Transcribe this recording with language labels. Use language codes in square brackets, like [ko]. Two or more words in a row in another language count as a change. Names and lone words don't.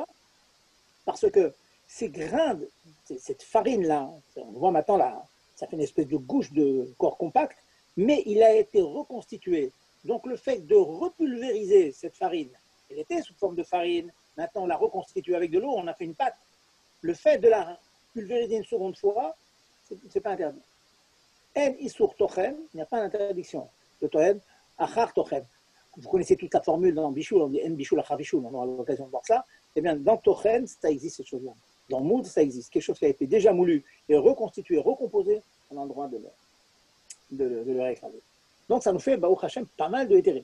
[fr] Parce que ces grains, cette farine-là, on voit maintenant là, ça fait une espèce de gouche de corps compact, mais il a été reconstitué. Donc le fait de repulvériser cette farine, elle était sous forme de farine, maintenant on l'a reconstituée avec de l'eau, on a fait une pâte. Le fait de la pulvériser une seconde fois, c'est pas interdit. [he] En isur tochen, [fr] il n'y a pas d'interdiction de [he] tochen, achar tochen. [fr] Vous connaissez toute la formule dans Bichoul, on dit [he] en Bichoul, achar Bichoul, [fr] on aura l'occasion de voir ça. Eh bien, dans tochen, ça existe cette chose-là. Dans moule, ça existe. Quelque chose qui a été déjà moulu et reconstitué, recomposé, on a le droit de le réécraser. Donc, ça nous fait, [he] Baruch Hashem, [fr] pas mal de hétérim.